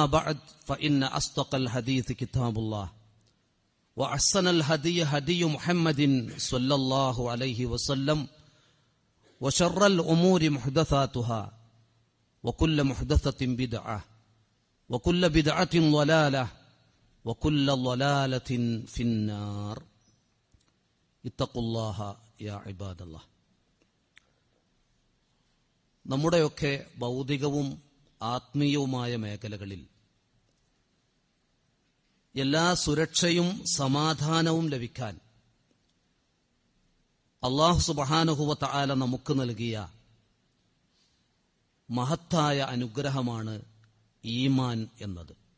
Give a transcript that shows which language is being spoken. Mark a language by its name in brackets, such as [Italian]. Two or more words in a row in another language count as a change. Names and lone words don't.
[Arabic] بعد فإن أصدق الحديث كتاب الله وأحسن الهدي هدي محمد صلى الله عليه وسلم وشر الأمور محدثاتها وكل محدثة بدعة وكل بدعة ضلالة وكل ضلالة في النار اتقوا الله يا عباد الله. [Malayalam] നമ്മുടെയൊക്കെ ഭൗതികവും ആത്മീയവുമായ മേഖലകളിൽ എല്ലാ സുരക്ഷയും സമാധാനവും ലഭിക്കാൻ [Arabic] الله سبحانه وتعالى [Malayalam] നമുക്ക് നൽകിയ മഹത്തായ അനുഗ്രഹമാണ് ഈമാൻ എന്നത്.